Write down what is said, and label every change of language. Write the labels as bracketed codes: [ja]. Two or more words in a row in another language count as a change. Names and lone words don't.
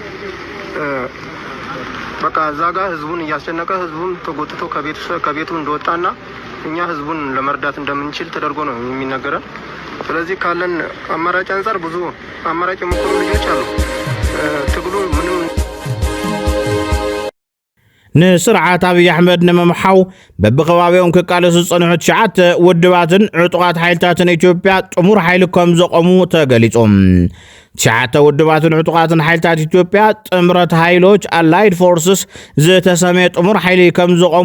[am] በቃ እዛ ጋር ህዝቡን እያስጨነቀ ህዝቡን ተጎትቶ ከቤቱ እንደወጣና እኛ ህዝቡን ለመርዳት እንደምንችል ተደርጎ ነው የሚነገረን። ስለዚህ ካለን አማራጭ አንፃር ብዙ አማራጭ የሞከሩ ልጆች አሉ። ትግሉ ምንም [ti] ንስርዓት ኣብይ ኣሕመድ ንምምሓው በብኸባቢኦም ክቃለሱ ዝፀንሑ 9 ውድባትን ዕጡቓት ሓይልታትን ኢትዮጵያ ጥሙር ሓይሊ ከም ዘቆሙ ተገሊፆም። 9 ውድባትን ዕጡቓትን ሓይልታት ኢትዮጵያ ጥምረት ሃይሎች አላይድ ፎርስስ ዝተሰመየ ጥሙር ሓይሊ ከም ዘቆሙ